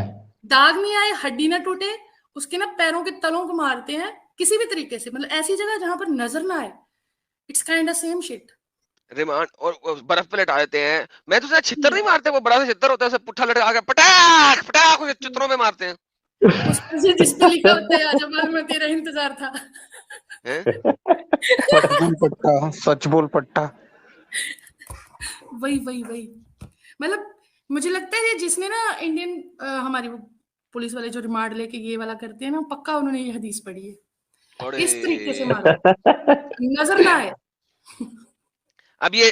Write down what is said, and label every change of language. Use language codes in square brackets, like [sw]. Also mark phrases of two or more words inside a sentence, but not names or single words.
[ur] داغ نہیں آئے, ہڈی نہ ٹوٹے, اس کے نا پیروں کے تلوں کو مارتے ہیں کسی بھی طریقے سے, مطلب ایسی جگہ جہاں پر نظر نہ آئے. [en] It's kind of same shit. [ur] ریمانڈ اور برف پہ لٹا دیتے ہیں. میں تو چھتر نہیں مارتے, وہ بڑا سا چھتر ہوتا ہے, اسے پٹھا لٹا کے پٹاخ پٹاخ چتروں میں مارتے ہیں. اس پر سے جس پہ لکھا ہوتا ہے آج میں تیرا انتظار تھا. ہیں؟ سچ بول پٹھا سچ بول پٹھا وہی مطلب مجھے لگتا ہے یہ جس نے نا انڈین ہماری وہ پولیس والے جو ریمانڈ لے کے یہ والا کرتے ہیں نا, پکا انہوں نے یہ حدیث پڑھی ہے, تھوڑے اس طریقے سے مارو نظر نہ آئے. اب یہ